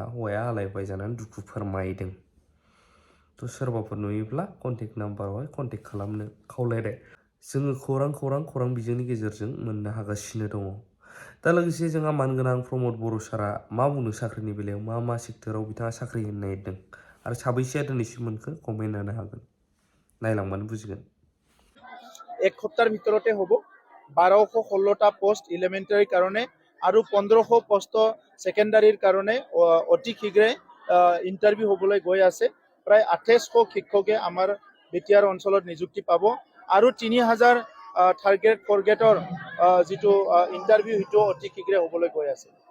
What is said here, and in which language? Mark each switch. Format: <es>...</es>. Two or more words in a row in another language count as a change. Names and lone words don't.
<brx>हौवाया आलायबाय जानानै दुखु फोरमायदों। सोरबाफोर नुयोब्ला कन्टेक्ट नाम्बारावहाय कन्टेक्ट खालामनो खावलायदों। जोङो खौरां बिजोंनि गेजेरजों मोननो हागासिनो दङ। दा लोगोसे जोंहा मानगोनां प्रमद बर' सारा मा बुंनो साख्रिनि बेलायाव, मा सेक्टराव बिथाङा साख्रि होनो नागिरदों आरो साबैसेया दिनैसिम मोनखो कमेन्ट होनो हागोन, नायलांबानो बुजिगोन।</brx> <as>1 সপ্তাহৰ ভিতৰতে হ'ব। 1216টা পোষ্ট এলিমেণ্টাৰীৰ কাৰণে আৰু 1500 পোষ্ট ছেকেণ্ডাৰীৰ কাৰণে অতি শীঘ্ৰে ইণ্টাৰভিউ হ'বলৈ গৈ আছে। প্ৰায় 2800 শিক্ষকে আমাৰ বিটিআৰ অঞ্চলত নিযুক্তি পাব আৰু 3000</as> <en>third grade</en> <as>ফ'ৰ্থ গ্ৰেডৰ যিটো ইণ্টাৰভিউ সেইটো অতি শীঘ্ৰে হ'বলৈ গৈ আছে।</as>